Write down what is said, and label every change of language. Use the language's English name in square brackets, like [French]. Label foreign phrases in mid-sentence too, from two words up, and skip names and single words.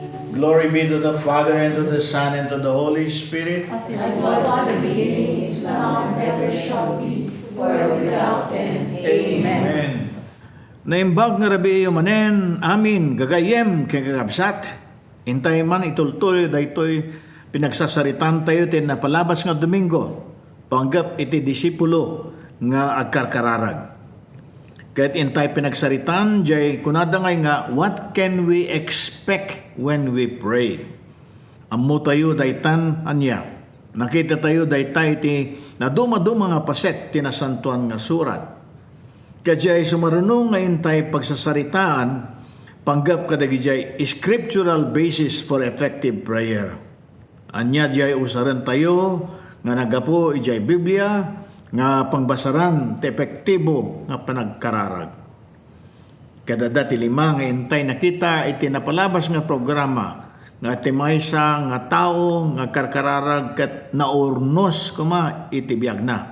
[English] Glory be to the Father, and to the Son, and to the Holy Spirit. As it was in the beginning, is now, and ever shall be, world without end. Amen. [Iloko] Naimbag nga rabi manen, amin, gagayem, kay kakabsat. Intay man itultuloy, daytoy pinagsasaritan tayo tin napalabas nga Domingo. Panggap iti disipulo nga agkarkararag. Kahit intay pinagsaritan, jay kunada ngay nga, [English] what can we expect when we pray? [Iloko] Ammo tayo daytan anya. Nakita tayo daytay iti naduma-duma nga paset tinasantuan nga surat. Kajay sumarunong nga intay pagsasaritaan, panggap kadagijay [English] scriptural basis for effective prayer. [Iloko] Anya jay usaran tayo nga nagapo ijay Biblia nga pangbasaran ti epektibo nga panagkararag. Kadada ti lima nga intay nakita iti napalabas nga programa nga ti maysa nga tao nga karkararag ket naurnos kuma iti biag na.